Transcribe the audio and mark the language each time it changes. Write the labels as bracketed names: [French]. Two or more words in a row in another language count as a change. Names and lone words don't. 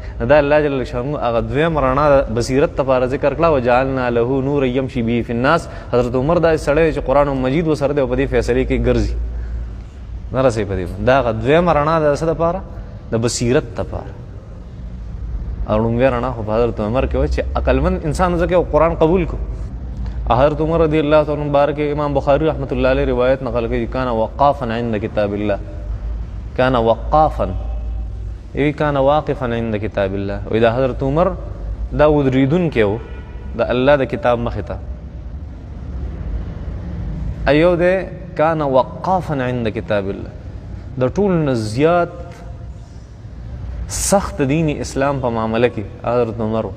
[Pashto] دا الله جل شانه هغه دویم رڼا د بصیرت لپاره ذکر کړه، [Arabic] وجعلنا له نور یمشي به فی الناس. [Pashto] حضرت عمر دا سړی چې قرآن مجید ورسره دی او په دې فیصلې کې ګرځي نه رسوي په دې. دا هغه دویمه رڼا د څه دپاره؟ د بصیرت دپاره. او لومړۍ رڼا خو په حضرت عمر کې وه چې عقلمند انسان ځکه قرآن قبول کو. [Urdu] حضرت عمر [Arabic] رضی اللہ تعالیٰ عنہ [Urdu] بارک امام بخاری [Arabic] رحمۃ اللہ علیہ [Urdu] روایت نقل کی، [Arabic] کان وقافا عند کتاب اللہ، کان وقافا ای کان واقفا عند کتاب اللہ. [Pashto] و دا حضرت عمر دا ودریدون کې و د الله د کتاب مخې ته. [Arabic] ایو دی کان وقافا عند کتاب الله. [Pashto] د ټول نه زیات سخت دین اسلام په معامله کې حضرت عمر و.